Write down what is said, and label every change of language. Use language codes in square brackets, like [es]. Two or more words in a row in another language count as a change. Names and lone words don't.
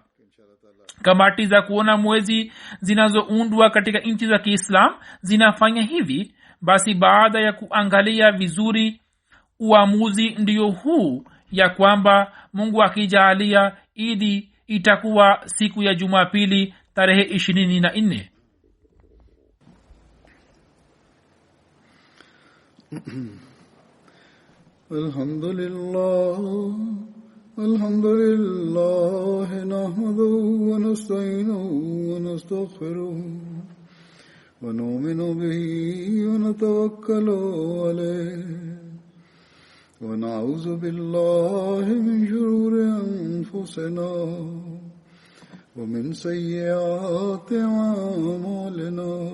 [sw] Kamati za kuona mwezi zinazoundwa katika nchi za Kiislam zinafanya hivi. Basi baada ya kuangalia vizuri, uamuzi ndio huu ya kwamba Mungu akijalia Idi itakuwa siku ya Jumapili tarehe 24. [ar] الحمد لله نحمده ونستعينه و نستغفره ونؤمن به ونتوكل عليه ونعوذ بالله من شرور أنفسنا ومن سيئات أعمالنا.